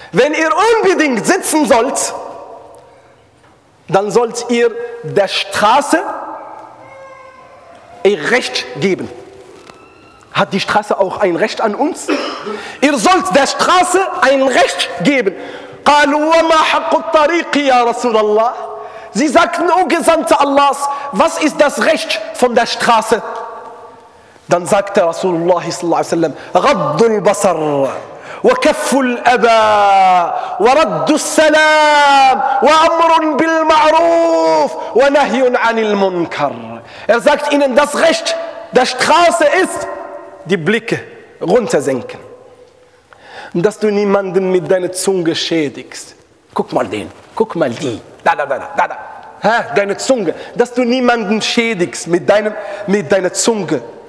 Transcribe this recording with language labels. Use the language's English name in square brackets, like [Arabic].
[German] Wenn ihr unbedingt sitzen sollt, dann sollt ihr der Straße ihr Recht geben. Hat die Straße auch ein Recht an uns? Ihr sollt der Straße ein Recht geben. [Arabic] قَالُوا وَمَا حَقُّ الطَّرِيقِ يَا رَسُولَ اللَّهِ. [German] Sie sagten, O Gesandte Allahs, was ist das Recht von der Straße? Dann sagte Rasulullah sallallahu alaihi wasallam, [Arabic] غض البصر وكف الأبى ورد السلام وأمر بالمعروف ونهي عن المنكر. [German] Er sagt ihnen, das Recht der Straße ist, die Blicke runtersenken. Und dass du niemanden mit deiner Zunge schädigst. Guck mal den, guck mal die. Da. Ha, deine Zunge. Dass du niemanden schädigst mit deiner Zunge.